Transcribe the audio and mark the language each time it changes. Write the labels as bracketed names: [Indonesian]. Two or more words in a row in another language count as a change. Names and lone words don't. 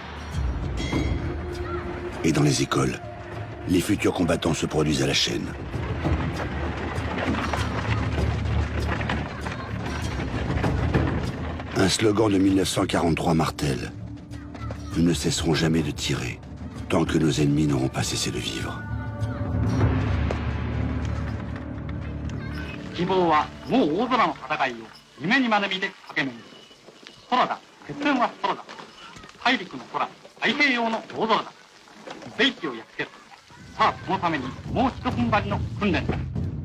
[French] Et dans les écoles, les futurs combattants se produisent à la chaîne. Un slogan de 1943 martèle. Nous ne cesserons jamais de tirer, tant que nos ennemis n'auront pas cessé de vivre. [Japanese] 希望はもう大空の戦いを夢に学びで駆け巡る空だ決戦は空だ大陸の空太平洋の大空だ聖地をやっつけるさあそのためにもう一踏ん張りの訓練だ